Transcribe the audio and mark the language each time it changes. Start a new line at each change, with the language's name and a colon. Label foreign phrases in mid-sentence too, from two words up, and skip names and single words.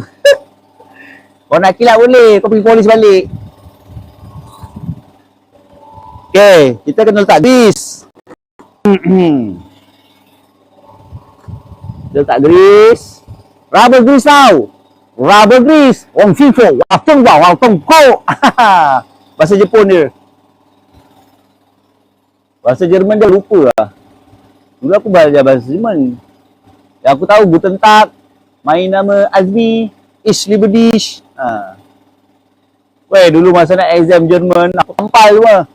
Malay: Kau nak kilat boleh, kau pergi polis balik. Okey, kita kena letak grease. Kita letak grease.
English: Rubber grease tau. Rubber grease. Wong Fifo. Wafeng ba. Wafeng ko.
Malay: Bahasa Jepun dia. Bahasa Jerman dia lupa lah. Dulu aku belajar bahasa Jerman. Yang aku tahu
German: Guten Tag.
Malay: Main nama Azmi.
German: Ich liebe dich.
Malay: Weh, dulu masa nak exam Jerman, aku tampal semua.